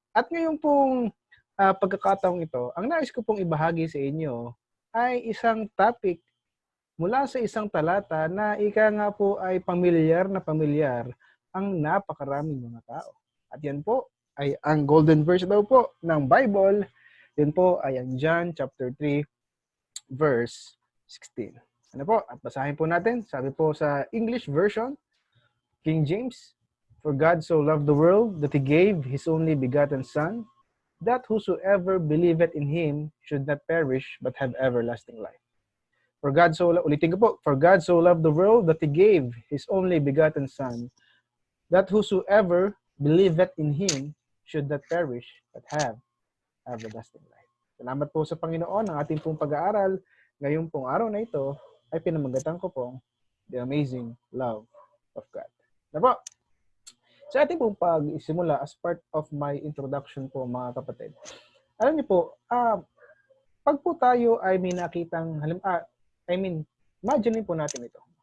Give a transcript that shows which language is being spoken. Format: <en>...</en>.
<tl>At ngayon pong pagkakataong ito, ang nais ko pong ibahagi sa inyo ay isang topic mula sa isang talata na ika nga po ay pamilyar na pamilyar ang napakaraming mga tao. At yan po ay ang golden verse daw po ng Bible. Yan po ay ang John chapter 3 verse 16. Ano po? At basahin po natin. Sabi po sa</tl> <en>English version, King James, "For God so loved the world that He gave His only begotten Son, that whosoever believeth in Him should not perish but have everlasting life."</en> <tl>Ulitin ko po,</tl> <en>"For God so loved the world that He gave His only begotten Son, that whosoever believeth in Him should not perish but have everlasting life."</en> <tl>Salamat po sa Panginoon. Ang ating pong pag-aaral ngayong pong araw na ito ay pinamagatan ko pong</tl> <en>The Amazing Love of God.</en> <tl>Na po, sa ating pong pag-isimula</tl> <en>as part of my introduction</en> <tl>po mga kapatid, alam niyo po, pag po tayo ay may nakitang, imagine po natin ito.</tl>